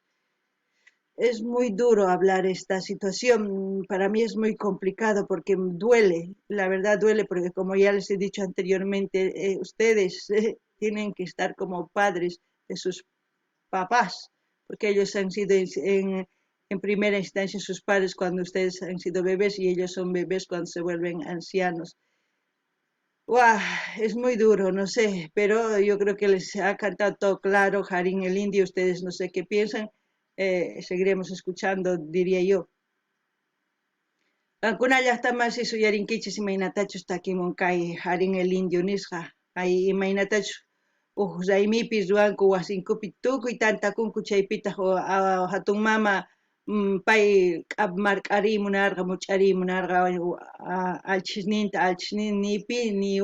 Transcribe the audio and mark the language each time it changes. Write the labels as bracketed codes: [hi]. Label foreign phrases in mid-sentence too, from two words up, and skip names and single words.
[es] Es muy duro hablar esta situación, para mí es muy complicado porque duele, la verdad duele porque como ya les he dicho anteriormente, ustedes tienen que estar como padres de sus papás, porque ellos han sido en primera instancia sus padres cuando ustedes han sido bebés y ellos son bebés cuando se vuelven ancianos. ¡Guau! Es muy duro, no sé, pero yo creo que les ha cantado todo claro Harín el Indio, ustedes no sé qué piensan, seguiremos escuchando, diría yo. [qu] Kankuna llaqtaman suyarinkichis imaynatachus takimunqay Harín el Indio nisqa, hay imaynatachus raymipis ruwanku wasinkupi tukuy tantakunku chaypita hatun mama pay mark'arimunarqa much'arimunarqa alchisnin nipi ni